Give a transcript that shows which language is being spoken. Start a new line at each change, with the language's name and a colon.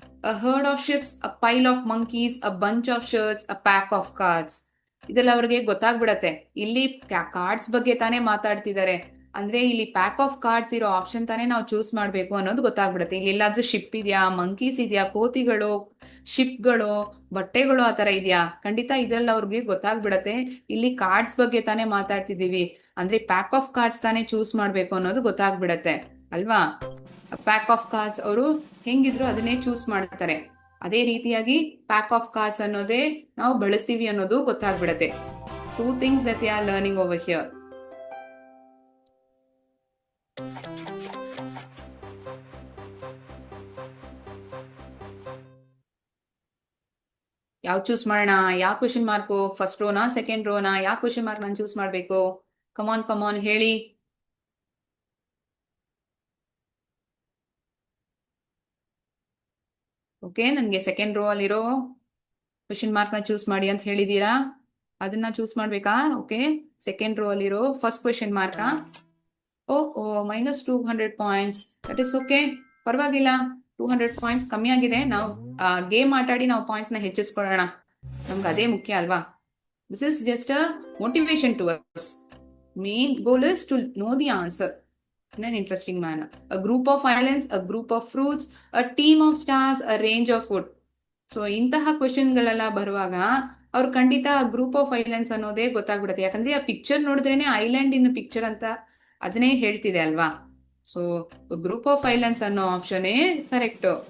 English: A herd of ships, a pile of monkeys, a bunch of shirts, a pack of cards.
Kannada: ಇದೆಲ್ಲ ಅವ್ರಿಗೆ ಗೊತ್ತಾಗ್ಬಿಡತ್ತೆ. ಇಲ್ಲಿ cards ಬಗ್ಗೆ ತಾನೇ ಮಾತಾಡ್ತಿದ್ದಾರೆ ಅಂದ್ರೆ ಇಲ್ಲಿ ಪ್ಯಾಕ್ ಆಫ್ ಕಾರ್ಡ್ಸ್ ಇರೋ ಆಪ್ಷನ್ ತಾನೇ ನಾವು ಚೂಸ್ ಮಾಡ್ಬೇಕು ಅನ್ನೋದು ಗೊತ್ತಾಗ್ಬಿಡುತ್ತೆ. ಇಲ್ಲಿ ಎಲ್ಲಾದ್ರೂ ಶಿಪ್ ಇದೆಯಾ, ಮಂಕೀಸ್ ಇದೆಯಾ, ಕೋತಿಗಳು, ಶಿಪ್ಗಳು, ಬಟ್ಟೆಗಳು ಆ ತರ ಇದೆಯಾ? ಖಂಡಿತ ಇದೆಲ್ಲ ಅವ್ರಿಗೆ ಗೊತ್ತಾಗ್ಬಿಡತ್ತೆ. ಇಲ್ಲಿ ಕಾರ್ಡ್ಸ್ ಬಗ್ಗೆ ತಾನೇ ಮಾತಾಡ್ತಿದೀವಿ ಅಂದ್ರೆ ಪ್ಯಾಕ್ ಆಫ್ ಕಾರ್ಡ್ಸ್ ತಾನೇ ಚೂಸ್ ಮಾಡ್ಬೇಕು ಅನ್ನೋದು ಗೊತ್ತಾಗ್ಬಿಡತ್ತೆ ಅಲ್ವಾ? ಪ್ಯಾಕ್ ಆಫ್ ಕಾರ್ಡ್ಸ್ ಅವರು ಹೆಂಗಿದ್ರು ಅದನ್ನೇ ಚೂಸ್ ಮಾಡ್ತಾರೆ. ಅದೇ ರೀತಿಯಾಗಿ ಪ್ಯಾಕ್ ಆಫ್ ಕಾರ್ಡ್ಸ್ ಅನ್ನೋದೇ ನಾವು ಬಳಸ್ತೀವಿ ಅನ್ನೋದು ಗೊತ್ತಾಗ್ಬಿಡತ್ತೆ.
English: 2 things that they are learning over here.
Kannada: ಯಾವ ಚೂಸ್ ಮಾಡೋಣ? ಯಾವ question mark? First Rona second Rona? ಯಾವ ಕ್ವೆಶನ್ ಮಾರ್ಕ್ ನಾನು ಚೂಸ್ ಮಾಡಬೇಕು? ಕಮಾನ್ ಹೇಳಿ. ಓಕೆ, ನನಗೆ ಸೆಕೆಂಡ್ ರೋ ಅಲ್ಲಿರೋ ಕ್ವೆಶನ್ ಮಾರ್ಕ್ನ ಚೂಸ್ ಮಾಡಿ ಅಂತ ಹೇಳಿದ್ದೀರಾ, ಅದನ್ನ ಚೂಸ್ ಮಾಡ್ಬೇಕಾ? ಓಕೆ, ಸೆಕೆಂಡ್ ರೋ ಅಲ್ಲಿರೋ first question ಮಾರ್ಕಾ? O -200 points.
English: that is okay,
Kannada: ಪರವಾಗಿಲ್ಲ. 200 ಪಾಯಿಂಟ್ಸ್ ಕಮ್ಮಿ ಆಗಿದೆ. ನಾವು ಗೇಮ್ ಆಟಾಡಿ ನಾವು ಪಾಯಿಂಟ್ಸ್ನ ಹೆಚ್ಚಿಸ್ಕೊಳ್ಳೋಣ, ನಮ್ಗೆ ಅದೇ ಮುಖ್ಯ ಅಲ್ವಾ?
English: This is just a motivation to us. Main goal is to know the answer in an interesting manner. A group of islands, a group of fruits, a team of stars, a range of food.
Kannada: So ಇಂತಹ ಕ್ವೆಶನ್ಗಳೆಲ್ಲ ಬರುವಾಗ ಅವ್ರು ಖಂಡಿತ group of islands ಅನ್ನೋದೇ ಗೊತ್ತಾಗ್ಬಿಡುತ್ತೆ. ಯಾಕಂದ್ರೆ ಆ picture ನೋಡಿದ್ರೇನೆ island ಇನ್ picture ಅಂತ ಅದನ್ನೇ ಹೇಳ್ತಿದೆ ಅಲ್ವಾ? ಸೊ ಗ್ರೂಪ್ ಆಫ್ ಐಲ್ಯಾಂಡ್ಸ್ ಅನ್ನೋ ಆಪ್ಷನ್ ಕರೆಕ್ಟ್.